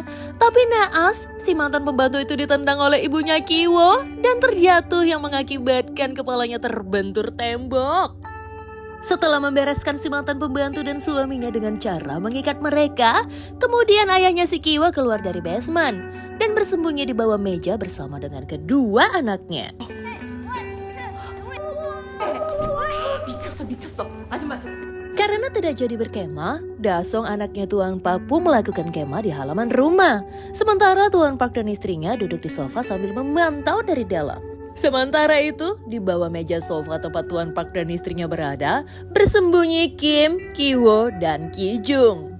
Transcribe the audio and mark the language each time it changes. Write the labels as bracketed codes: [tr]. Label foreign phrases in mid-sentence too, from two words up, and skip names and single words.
[id] Tapi naas, si mantan pembantu itu ditendang oleh ibunya Ki-woo dan terjatuh yang mengakibatkan kepalanya terbentur tembok. Setelah membereskan si mantan pembantu dan suaminya dengan cara mengikat mereka, kemudian ayahnya si Ki-woo keluar dari basement dan bersembunyi di bawah meja bersama dengan kedua anaknya. [ko] 미쳤어. 아줌마 좀. [id] Karena tidak jadi berkemah, Dasong anaknya Tuan Park pun melakukan kemah di halaman rumah. Sementara Tuan Park dan istrinya duduk di sofa sambil memantau dari dalam. Sementara itu, di bawah meja sofa tempat Tuan Park dan istrinya berada, bersembunyi Kim, Ki-woo, dan Ki-jung.